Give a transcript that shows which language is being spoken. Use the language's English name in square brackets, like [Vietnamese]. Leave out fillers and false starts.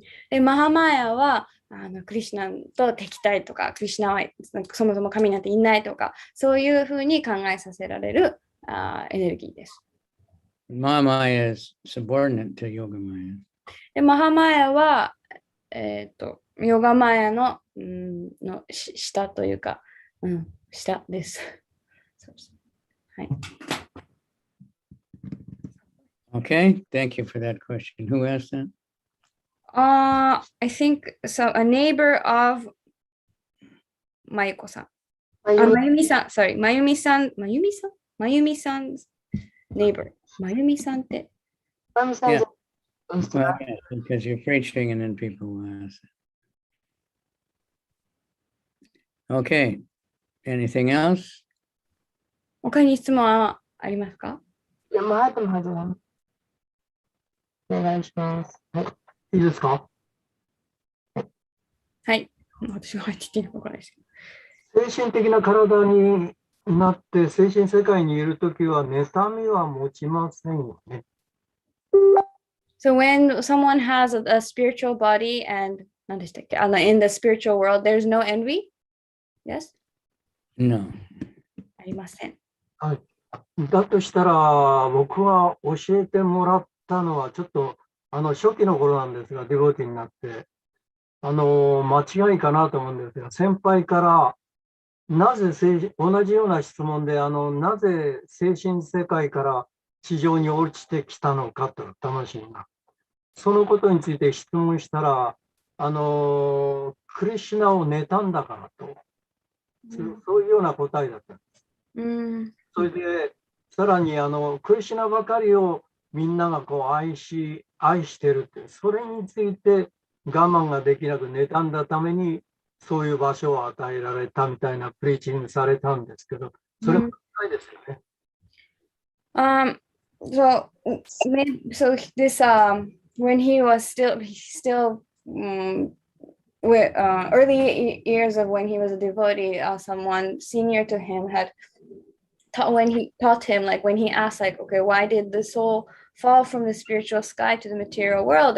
[Japanese] で、マハマヤはクリシュナと敵対とか、クリシュナはそもそも神なんていないとか、そういうふうに考えさせられるエネルギーです。 [English] Mahamaya is subordinate to Yoga Maya. [Japanese] で、マハマヤは、ヨガマヤの下というか、下です。そうです。はい。 [English] Okay, thank you for that question. Who asked that? I think so. A neighbor of Mayuko-san. [Japanese] まゆみ [English] Mayumi-san. Sorry, Mayumi-san. Mayumi-san? Mayumi-san's neighbor. [Japanese] Mayumi-san って。まゆみさん [English] Yeah. [Japanese] じゃうん [English] Well, yeah, because you're preaching and then people will ask. Okay, anything else? [Japanese] 他に質問はありますか？いや、まあ、でもはずは。お願いします。はい。いいですか？はい。私も入ってきてるかわからないですけど。精神的な体になって精神世界にいるときは妬みは持ちませんよね。 [English] So when someone has a spiritual body and [Japanese] 何でしたっけ [English] in the spiritual world, there's no envy? Yes? No. [Japanese] ありません。だとしたら僕は教えてもらったのはちょっと初期の頃なんですが、ディボティになって間違いかなと思うんですが、先輩からなぜ同じような質問でなぜ精神世界から地上に落ちてきたのかと魂が。そのことについて質問したら、クリシュナを妬んだからと、そういうような答えだった。それで、さらにクリシュナばかりをみんながこう愛してるって、それについて我慢ができなく妬んだために、そういう場所を与えられたみたいなプリーチングされたんですけど、それもないですよね。 [English] So this when he was still with early years of when he was a devotee, someone senior to him had taught him, like when he asked, like, okay, why did the soul fall from the spiritual sky to the material world?